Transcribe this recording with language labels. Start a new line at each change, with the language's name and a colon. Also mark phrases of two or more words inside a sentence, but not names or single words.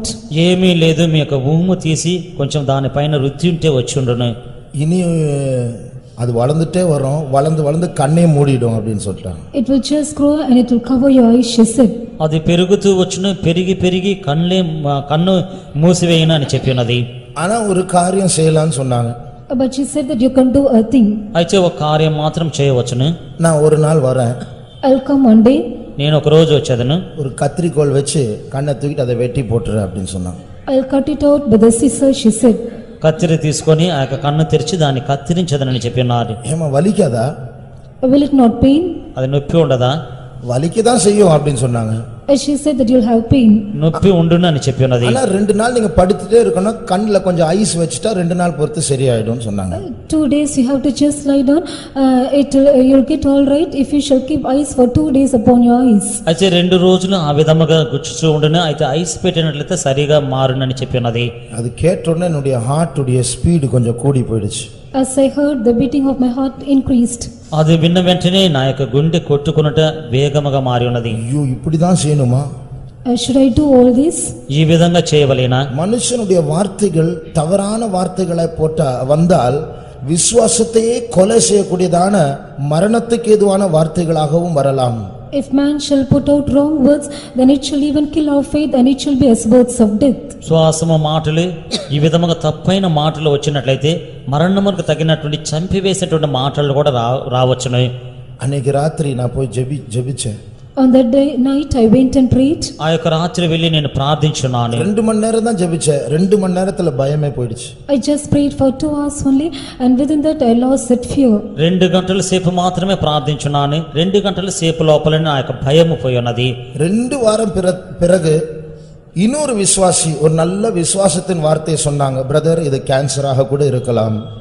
Telugu: ఏమీ లేదు, మీ యొక్క ఊము తీసి కొంచెం దానిపైన రుద్ది ఉంటే వచ్చి ఉండును.
Tamil: இனி அது வளர்ந்துட்டே வரும், வளர்ந்து வளர்ந்து கண்ணே மூடிடும் அப்படின்னு சொல்லிட்டாங்க.
English: It will just grow and it will cover your eyes, she said.
Telugu: అది పెరుగుతూ వచ్చును, పెరిగి పెరిగి కన్ను మూసివేయను అని చెప్పి ఉన్నది.
Tamil: ஆனா ஒரு காரியம் செய்யலாம்னு சொன்னாங்க.
English: But she said that you can do a thing.
Telugu: అయితే ఒక కార్యం మాత్రం చేయవచ్చును.
Tamil: நான் ஒரு நாள் வரேன்,
English: I'll come one day.
Telugu: నేను ఒక రోజు వచ్చేదను.
Tamil: ஒரு கத்திரிக்கோல் வச்சு கண்ணை தூக்கிட்டு அதை வெட்டி போட்டுரு அப்படின்னு சொன்னாங்க.
English: I'll cut it out with a scissor, she said.
Telugu: కత్తిరి తీసుకొని ఆ యొక్క కన్ను తెరిచి దాన్ని కత్తిరించదనని చెప్పి ఉన్నారు.
Tamil: ஏமா வலிக்காதா?
English: Will it not pain?
Telugu: అది నొప్పి ఉండదా?
Tamil: வலிக்கதான் செய்யும் அப்படின்னு சொன்னாங்க.
English: She said that you'll have pain.
Telugu: నొప్పి ఉండును అని చెప్పి ఉన్నది.
Tamil: ஆனா 2 நாள் நீங்க படுத்துட்டே இருக்கணும், கண்ணுல கொஞ்சம் ஐஸ் வச்சுட்டா 2 நாள் பொறுத்து சரியாயிடும்னு சொன்னாங்க.
English: 2 days you have to just lie down. You'll get all right if you shall keep ice for 2 days upon your eyes.
Telugu: అయితే 2 రోజులు ఆ విధముగా గుచ్చుచూ ఉండును, అయితే ఐస్ పెట్టినట్లయితే సరిగా మారునని చెప్పి ఉన్నది.
Tamil: அது கேட்ட உடனே என்னுடைய ஹார்ட் உடைய ஸ்பீடு கொஞ்சம் கூடி போயிடுச்சு.
English: As I heard, the beating of my heart increased.
Telugu: అది విన్న వెంటనే నా యొక్క గుండె కొట్టుకున్నట వేగముగా మారి ఉన్నది.
Tamil: ஐயோ இப்படிதான் செய்யணுமா?
English: Should I do all this?
Telugu: ఈ విధంగా చేయవలేనా?
Tamil: மனுஷனுடைய வார்த்தைகள் தவறான வார்த்தைகளை போட்டா வந்தால் விசுவாசத்தையே கொலை செய்யக்கூடியதான மரணத்துக்கு ஏதுவான வார்த்தைகளாகவும் வரலாம்.
English: If man shall put out wrong words, then it shall even kill our faith and it shall be as words of death.
Telugu: శ్వాసము మాటలు ఈ విధముగా తప్పైన మాటలు వచ్చినట్లయితే మరణములకు తగినటువంటి చంపివేసేటువంటి మాటలు కూడా రావచ్చును.
Tamil: அன்னைக்கு ராத்திரி நான் போய் ஜெபிச்சேன்.
English: On that night I went and prayed.
Telugu: ఆ యొక్క రాత్రి వెళ్ళి నేను ప్రార్థించున్నాను.
Tamil: 2 மணி நேரம் தான் ஜெபிச்சேன். 2 மணி நேரத்துல பயமே போயிடுச்சு.
English: I just prayed for 2 hours only and within that I lost that fear.
Telugu: 2 గంటల సేపు మాత్రమే ప్రార్థించున్నాను. 2 గంటల సేపు లోపలనే నా యొక్క భయము పోయి ఉన్నది.
Tamil: 2 வாரம் பிறகு இன்னொரு விசுவாசி ஒரு நல்ல விசுவாசத்தின் வார்த்தையை சொன்னாங்க. பிரதர் இது கேன்சராக கூட இருக்கலாம்.